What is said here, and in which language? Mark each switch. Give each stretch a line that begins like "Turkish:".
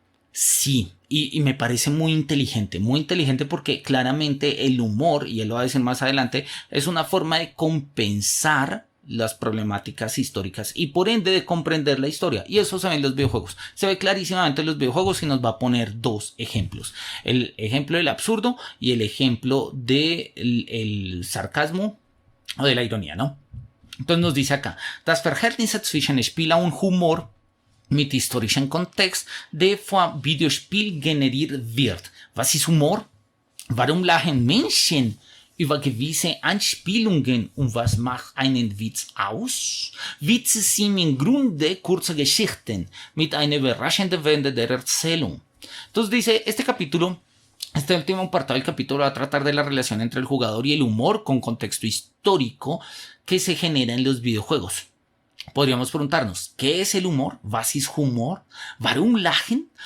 Spanish: Sí, y me parece muy inteligente porque claramente el humor, y él lo va a decir más adelante, es una forma de compensar las problemáticas históricas y por ende de comprender la historia, y eso se ve en los videojuegos, se ve clarísimamente en los videojuegos y nos va a poner dos ejemplos, el ejemplo del absurdo y el ejemplo del sarcasmo o de la ironía, ¿no? Entonces nos dice acá,
German: das Verhältnis zwischen Spieler und Humor mit historischem Kontext, der vom Videospiel generiert wird. Was ist Humor? Warum lachen Menschen über gewisse Anspielungen und was macht einen Witz aus? Witze sind im Grunde kurze Geschichten mit einer überraschenden Wende der Erzählung.
Spanish: Entonces dice, este último apartado del capítulo va a tratar de la relación entre el jugador y el humor con contexto histórico que se genera en los videojuegos. Podríamos preguntarnos, ¿qué es el humor?
German: ¿Was ist Humor? ¿Warum lachen?